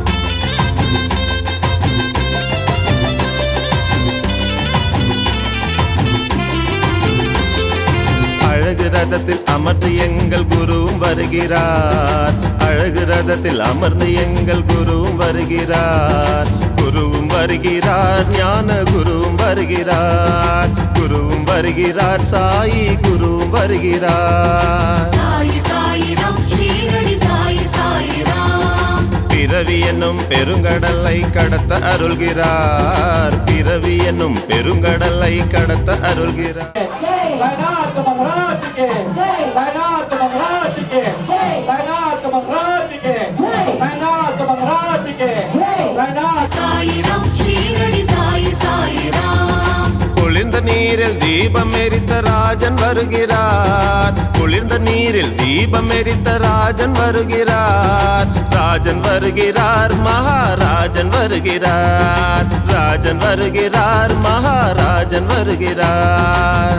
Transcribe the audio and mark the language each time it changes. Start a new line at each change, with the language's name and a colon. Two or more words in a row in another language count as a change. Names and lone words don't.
Tamil: அழகு ரதத்தில் அமர்ந்து எங்கள் குருவும் வருகிறார் அழகு ரதத்தில் அமர்ந்து எங்கள் குருவும் வருகிறார் குருவும் வருகிறார் ஞான குருவும் வருகிறார் குருவும் வருகிறார் சாயி குருவும் வருகிறார் சாயி சாயிராம் ஸ்ரீரடி சாயி சாயிராம் பிறவி என்னும் பெருங்கடலை கடத்த அருள்கிறார் பிறவி என்னும் பெருங்கடலை கடத்த அருள்கிறார்
Hindi: साईनाथ महाराज के साईनाथ महाराज के साईनाथ महाराज के साईनाथ महाराज के साईनाथ
Tamil: சாயிராம் ஸ்ரீரடி சாயி சாயிராம் குளிர்ந்த நீரில் தீபம் எரித்த ராஜன் வருகிறார் குளிர்ந்த நீரில் தீபம் எரித்த ராஜன் வருகிறார் ராஜன் வருகிறார் மகாராஜன் வருகிறார் ராஜன் வருகிறார் மகாராஜன் வருகிறார்